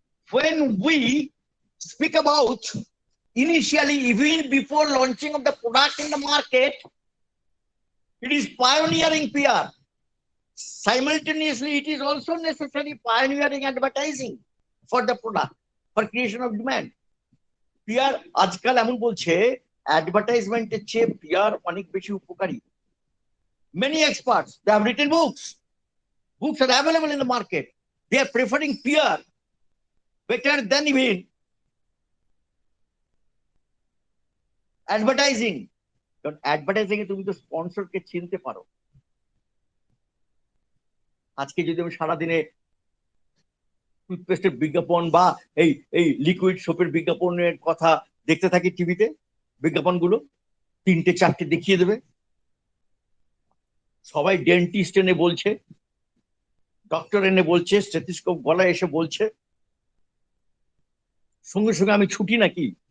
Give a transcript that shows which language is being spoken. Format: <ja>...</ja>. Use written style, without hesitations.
<en>When we speak about initially, even before launching of the product in the market, it is pioneering PR. Simultaneously, it is also necessary pioneering advertising for the product, for creation of demand.</en> <bn>PR আজকাল এমন বলছে অ্যাডভার্টাইজমেন্টের চেয়ে PR অনেক বেশি উপকারী.</bn> <en>Many experts, they have written books. Books are available in the market. They are preferring PR better than even advertising.</en> <bn>কারণ advertising এ তুমি তো স্পন্সরকে চিনতে পারো। আজকে যদি আমি সারাদিনে টুথপেস্টের বিজ্ঞাপন বা এই এই লিকুইড সোপের বিজ্ঞাপনের কথা দেখতে থাকি টিভিতে, বিজ্ঞাপনগুলো 3টে 4টে দেখিয়ে দেবে, সবাই ডেন্টিস্ট এনে বলছে, ডক্টর এনে বলছে, স্টেথোস্কোপ গলায় এসে বলছে, সঙ্গে সঙ্গে আমি ছুটি নাকি?</bn>